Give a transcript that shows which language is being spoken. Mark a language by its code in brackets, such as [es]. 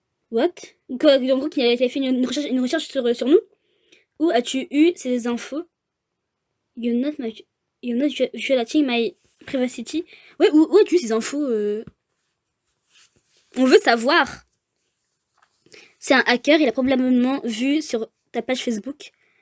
[en] What? [fr] En gros, qu'il a fait une recherche sur nous? Où as-tu eu ces infos? [en] You're not violating my privacy. [fr] Ouais, où as-tu eu ces infos? On veut savoir. C'est un hacker, il a probablement vu sur ta page Facebook.